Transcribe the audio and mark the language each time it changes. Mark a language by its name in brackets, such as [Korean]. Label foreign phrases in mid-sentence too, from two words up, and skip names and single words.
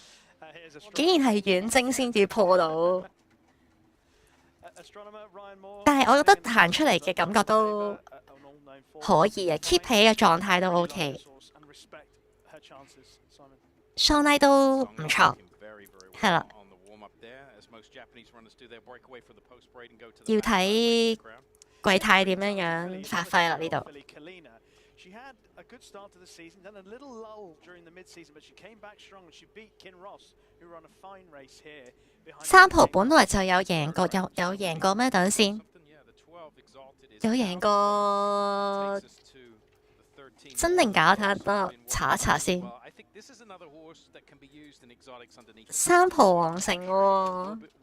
[Cantonese] 竟然係遠征先至破到，但係我覺得行出嚟嘅感覺都可以嘅 ，keep 起嘅狀態都 OK。Shawnee 都唔錯，係啦。要睇季泰點樣發揮啦呢度。 [English] She had a good start to the season, then a little lull during the mid-season, but she came back strong and she beat Kin Ross, who ran a fine race here. [Cantonese] 三浦本來就有贏過，有贏過咩？等先，有贏過，真定假？睇下，等我查一查先。三浦皇城喎。